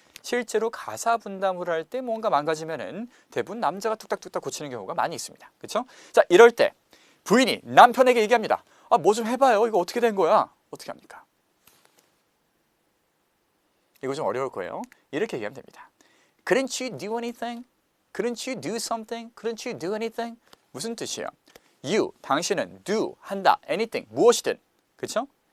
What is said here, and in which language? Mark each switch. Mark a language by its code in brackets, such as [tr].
[ko] 실제로 가사 분담을 할 때 뭔가 망가지면은 대부분 남자가 뚝딱뚝딱 고치는 경우가 많이 있습니다. 그렇죠? 자, 이럴 때 부인이 남편에게 얘기합니다. 뭐 좀 해봐요. 이거 어떻게 된 거야? 어떻게 합니까? 이거 좀 어려울 거예요. 이렇게 얘기하면 됩니다. [en] Couldn't you do anything? Couldn't you do something? Couldn't you do anything? [ko] 무슨 뜻이에요? You, 당신은 do, 한다, anything, 무엇이든. 그렇죠?